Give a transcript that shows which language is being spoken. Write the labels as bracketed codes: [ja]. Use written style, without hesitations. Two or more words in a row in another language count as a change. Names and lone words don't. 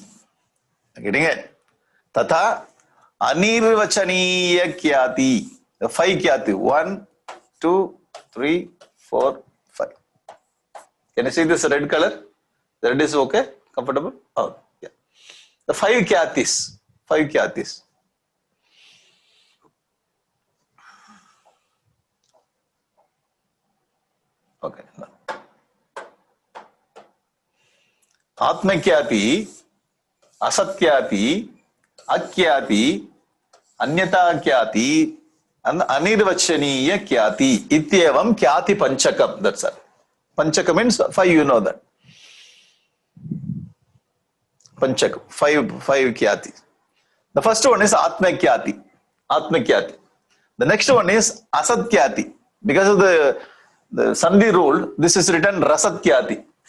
[en] Getting it? [sa] Tata Anirvachaniya Kyati. [en] The 5 Kyati. 1, 2, 3, 4, 5. Can you see this red color? The red is okay? Comfortable? Oh, yeah. The 5 Kyatis. 5 Kyatis. Okay. [sa] Atmakyati, Asatyati, Akyati, Anyata Kyati, and Anirvachaniya Kyati. Ityevam Kyati Panchakam. [en] That's all. Panchakam means 5, you know that. Panchakam, 5 Kyati. The first one is Atmakyati. Atmakyati. The next one is Asatyati. Because of the Sandhi rule, this is written Rasatyati.